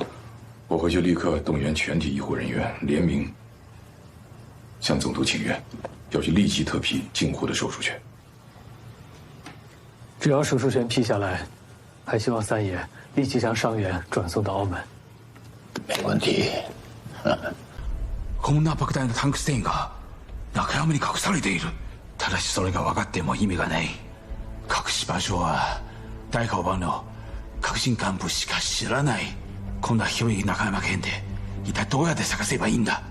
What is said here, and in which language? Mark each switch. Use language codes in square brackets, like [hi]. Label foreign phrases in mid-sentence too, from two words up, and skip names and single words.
[zh] 我回去立刻动员全体医护人员联名向总督请愿，要去立即特批进货的手术权。只要手术权批下来，还希望三爷立即将伤员转送到澳门。没问题。 [ja] こんな莫大なタンクステインが中山に隠されている。ただしそれが分かっても意味がない。隠し場所は大川版の革新幹部しか知らない。こんな広い中山県で一体どうやって探せばいいんだ。